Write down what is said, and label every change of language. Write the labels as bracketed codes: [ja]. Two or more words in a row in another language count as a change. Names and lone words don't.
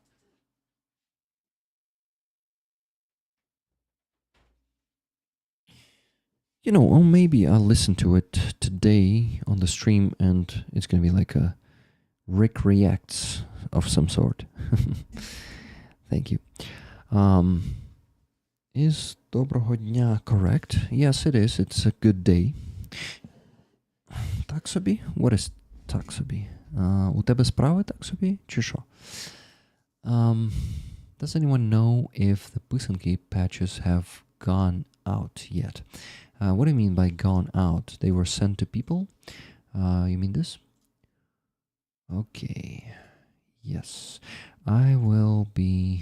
[en] You know, or maybe I'll listen to it today on the stream, and it's gonna be like a Rick reacts of some sort. Thank you. Is [uk] доброго дня [en] correct? Yes, it is. It's a good day. [uk] Так собі? [en] What is [uk] так собі? У тебе справи так собі? Чи що? [en] Does anyone know if the писанки patches have gone out yet? What do you mean by gone out? They were sent to people? You mean this? Okay. Yes. I will be...